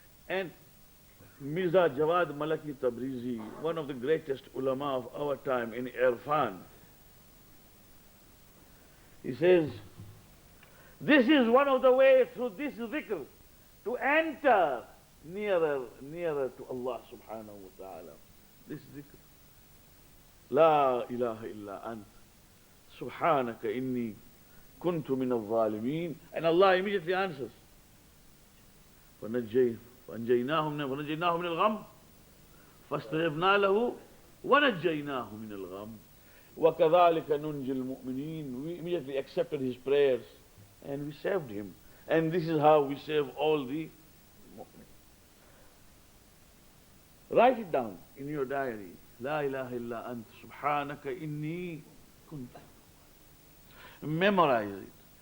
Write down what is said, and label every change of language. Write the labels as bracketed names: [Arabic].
[English] And Mirza Jawad Malaki Tabrizi, one of the greatest ulama of our time in Irfan, he says, this is one of the ways through this zikr to enter nearer to Allah subhanahu wa ta'ala. This zikr. [Arabic] La ilaha illa ant subhanaka inni kuntu min al-zalimin. [English] And Allah immediately answers. [Arabic] فنجيناه من الغم فاستجبنا له ونجيناه من الغم وكذلك ننجي المؤمنين. [English] We immediately accepted his prayers and we saved him. And this is how we save all the mu'min. Write it down in your diary. [Arabic] La ilaha illa ant subhanaka inni kuntu. [English] Memorize it.